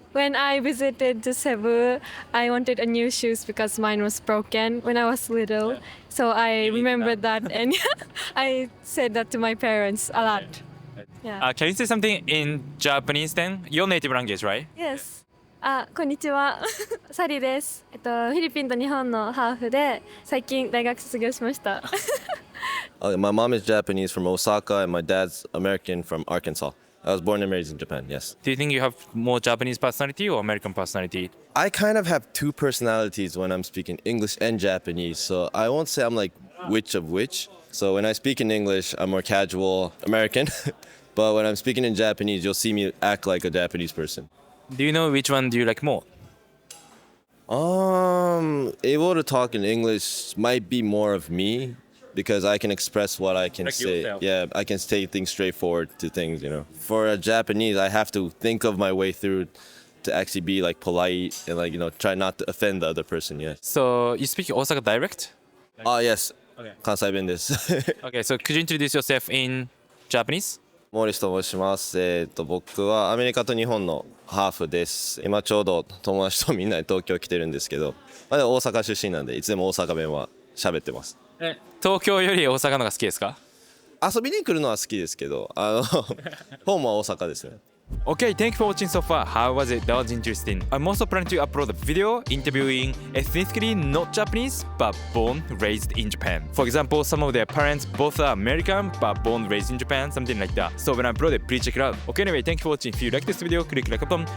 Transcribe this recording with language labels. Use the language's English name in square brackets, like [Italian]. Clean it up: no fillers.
[English] When I visited to Cebu, I wanted a new shoes because mine was broken when I was little. So I remembered that and I said that to my parents a lot. Yeah. Can you say something in Japanese then? Your native language, right? [Japanese] Yes. こんにちは。サリです。フィリピンと日本のハーフで最近大学卒業しました。 [English] My mom is Japanese from Osaka and my dad's American from Arkansas. I was born and raised in Japan, yes. Do you think you have more Japanese personality or American personality? I kind of have two personalities when I'm speaking English and Japanese, so I won't say I'm like which of which. So when I speak in English, I'm more casual American, but when I'm speaking in Japanese, you'll see me act like a Japanese person. Do you know which one do you like more? Able to talk in English might be more of me because I can express what I can say. Yourself. Yeah, I can say things straightforward to things, you know. For a Japanese, I have to think of my way through to actually be like polite and like, you know, try not to offend the other person, yeah. So you speak Osaka dialect? Yes. Okay. [Japanese] Kansai ben desu. [English] Okay, so could you introduce yourself in Japanese? [Japanese] モーリスと申します。僕はアメリカと日本のハーフです。今ちょうど友達とみんなで東京来てるんですけど、でも大阪出身なんでいつでも大阪弁は喋ってます。東京より大阪の方が好きですか？遊びに来るのは好きですけど、ホームは大阪ですね。 [English] Okay, thank you for watching so far. How was it? That was interesting. I'm also planning to upload a video interviewing ethnically not Japanese but born raised in Japan. For example, some of their parents both are American but born raised in Japan, something like that. So when I upload it, please check it out. Okay, anyway, thank you for watching. If you like this video, click like button.